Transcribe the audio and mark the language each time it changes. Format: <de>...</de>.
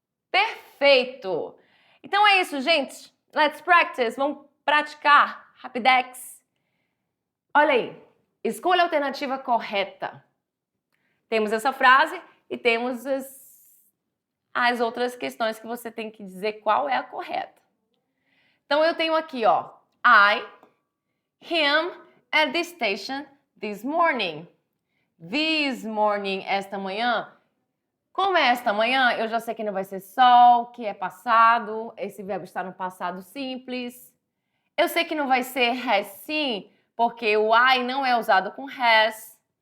<pt>Perfeito! Então é isso, gente.</pt> <en>Let's practice.</en> <pt>Vamos praticar. Rapidex. Olha aí. Escolha a alternativa correta. Temos essa frase e temos as outras questões que você tem que dizer qual é a correta. Então eu tenho aqui, ó.</pt> <en>I, him, at the station this morning. This morning,</en> <pt>esta manhã. Como é esta manhã, eu já sei que não vai ser sol, que é passado, esse verbo está no passado simples. Eu sei que não vai ser has sim, porque o I não é usado com has.</pt>